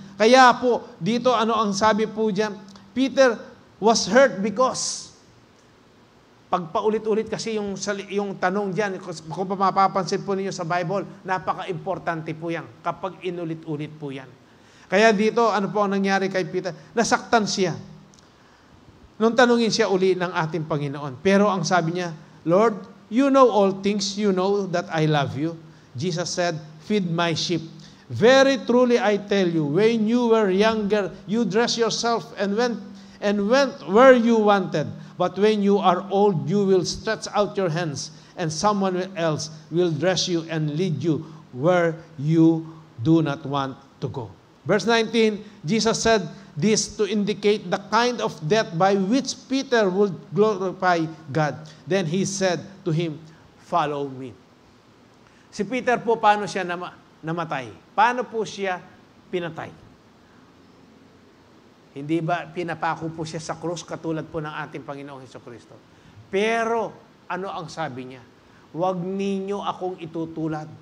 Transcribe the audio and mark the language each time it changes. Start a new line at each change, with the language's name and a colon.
Filipino: Kaya po, dito ang sabi po diyan,
English: Peter was hurt because
Filipino: pagpaulit-ulit kasi yung tanong diyan, kung mapapansin po niyo sa Bible, napaka-importante po yan kapag inulit-ulit po yan. Kaya dito, ano po ang nangyari kay Peter? Nasaktan siya. Nung tanungin siya uli ng ating Panginoon. Pero ang sabi niya,
English: Lord, you know all things, you know that I love you. Jesus said, feed my sheep. Very truly I tell you, when you were younger, you dressed yourself and went where you wanted. But when you are old, you will stretch out your hands, and someone else will dress you and lead you where you do not want to go. Verse 19, Jesus said this to indicate the kind of death by which Peter would glorify God. Then he said to him, follow me.
Filipino: Si Peter po, paano siya namatay? Paano po siya pinatay? Hindi ba pinapako po siya sa krus katulad po ng ating Panginoong Hesukristo? Pero, ano ang sabi niya? Huwag ninyo akong itutulad.